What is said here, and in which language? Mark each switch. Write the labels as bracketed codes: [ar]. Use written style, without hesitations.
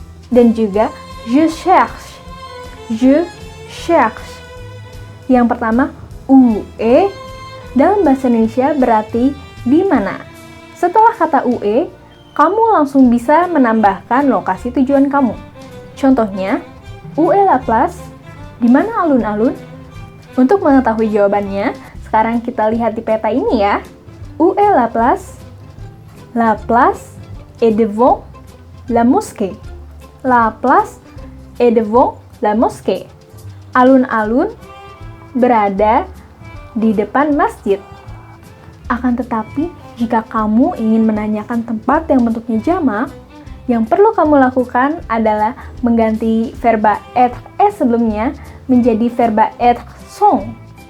[id] Dan juga, [fr] je cherche. Je cherche. [id] Yang pertama, [fr] où est [id] dalam bahasa Indonesia berarti di mana. Setelah kata UE, kamu langsung bisa menambahkan lokasi tujuan kamu. [fr] Contohnya, où est la place? [id] Di mana alun-alun? Untuk mengetahui jawabannya, sekarang kita lihat di peta ini ya. [fr] Où est la place? La place est devant la mosquée. La place est devant la mosquée. [id] Alun-alun berada di depan masjid. Akan tetapi, jika kamu ingin menanyakan tempat yang bentuknya jamak, yang perlu kamu lakukan adalah mengganti verba être sebelumnya menjadi verba être sont.